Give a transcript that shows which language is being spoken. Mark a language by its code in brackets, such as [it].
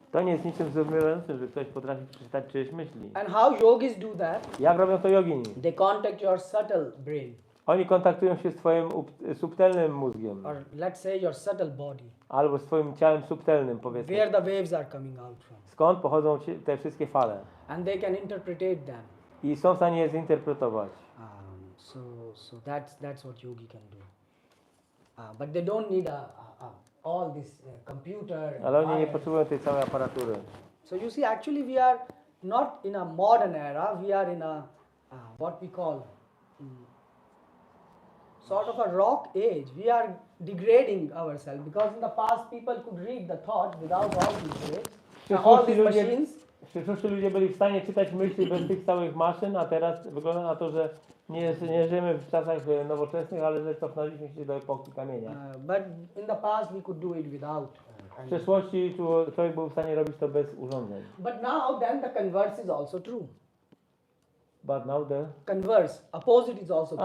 [pl] To nie jest niczym zdumiewającym, że ktoś potrafi przeczytać czyjeś myśli. [en] And how yogis do that? [pl] Jak robią to jogini? [en] They contact your subtle brain, [pl] Oni kontaktują się z twoim subtelnym mózgiem. [en] or let's say your subtle body, [pl] Albo z twoim ciałem subtelnym, powiedzmy. [en] where the waves are coming out from. [pl] Skąd pochodzą te wszystkie fale? [en] And they can interpretate them. [pl] I są w stanie je zinterpretować. [en] So that's what yogi can do. But they don't need all this computer. and [pl] Ale oni nie [en] wires. [pl] potrzebują tej całej aparatury. [en] So you see, actually we are not in a modern era. We are in a what we call sort of a rock age. We are degrading ourselves because in the past people could read the thoughts without all these waves. All these machines. [pl] W przyszłości ludzie byli w stanie czytać myśli bez tych całych maszyn, a teraz wygląda na to, że nie żyjemy w czasach nowoczesnych, ale że cofnęliśmy się do epoki kamienia. [en] But in the past we could do it without. [pl] W przeszłości człowiek był w stanie robić to bez urządzeń. [en] But now then the converse is also true. But now the... Converse, opposite is also true.